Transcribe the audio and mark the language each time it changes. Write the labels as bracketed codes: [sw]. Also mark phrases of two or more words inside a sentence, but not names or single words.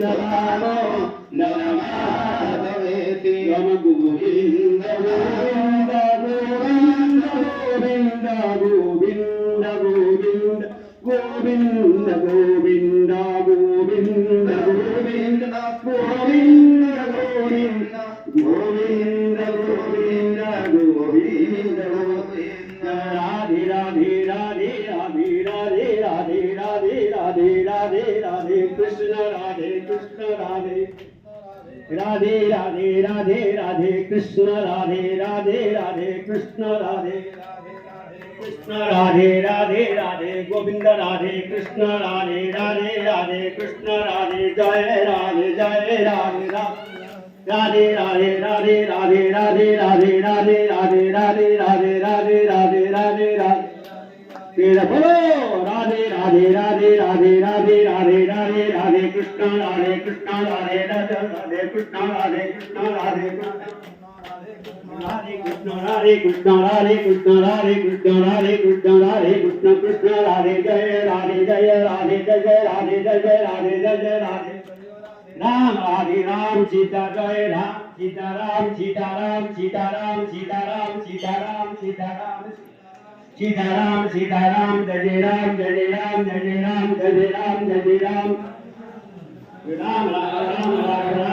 [sa] दामोदर माधवेति मम गोविन्द गोविन्द गोविन्द गोविन्द गोविन्द गोविन्द गोविन्द गोविन्द गोविन्द गोविन्द गोविन्द गोविन्द गोविन्द गोविन्द गोविन्द राधे राधे राधे राधे राधे राधे राधे राधे राधे राधे कृष्ण राधे राधे राधे राधे राधे कृष्ण राधे राधे राधे कृष्ण राधे कृष्ण राधे राधे राधे गोविंद राधे कृष्ण राधे राधे राधे कृष्ण राधे जय राधे राधे राधे राधे राधे राधे राधे राधे राधे राधे राधे राधे राधे राधे राधे राधे [hi] तेरा बोलो [sa] राधे राधे राधे राधे राधे राधे राधे राधे कृष्ण राधे राधे राधे कृष्ण राधे राधे कृष्ण राधे कृष्ण राधे कृष्ण राधे कृष्ण राधे कृष्ण राधे कृष्ण कृष्ण राधे जय राधे जय राधे जय राधे जय राधे जय राधे राम राधे राम सीता जय राम सीता राम सीता राम सीता राम सीता राम सीता राम सीता राम सीताराम सीताराम जय राम जय राम जय राम जय राम जय राम राम राम राम